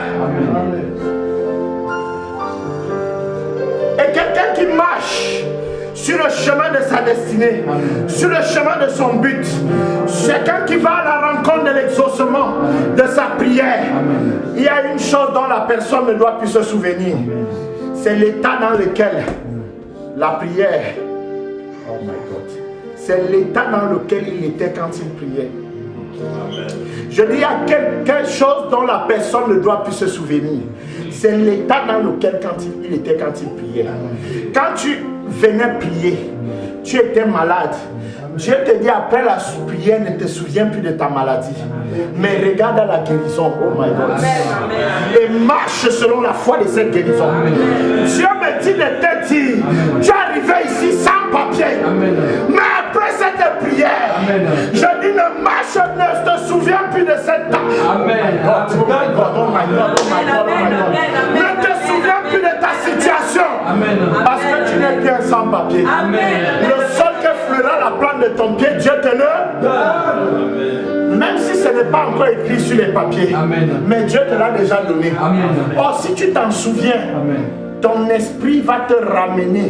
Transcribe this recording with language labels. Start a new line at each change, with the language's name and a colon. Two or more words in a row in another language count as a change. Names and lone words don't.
French: Et quelqu'un qui marche sur le chemin de sa destinée, sur le chemin de son but, quelqu'un qui va à la rencontre de l'exaucement de sa prière, il y a une chose dont la personne ne doit plus se souvenir. C'est l'état dans lequel la prière,
English: oh my God,
French: c'est l'état dans lequel il était quand il priait. Je dis, il y a quelque chose dont la personne ne doit plus se souvenir. C'est l'état dans lequel il était quand il priait. Quand tu venais prier, tu étais malade. Dieu te dit après la prière, ne te souviens plus de ta maladie. Mais regarde à la guérison,
English: oh my God.
French: Et marche selon la foi de cette guérison. Dieu me dit de te dire, tu es arrivé ici sans papier. Mais après cette prière, je dis ne marche, ne te souviens plus de cette date.
English: Oh my God, oh my God, oh my God, oh my God, oh my God.
French: Ne te souviens plus de ta situation. Parce que tu n'es bien sans papier. Le sol que fleura la plante de ton pied, Dieu te le donne. Même si ce n'est pas encore écrit sur les papiers. Mais Dieu te l'a déjà donné. Or, si tu t'en souviens, ton esprit va te ramener.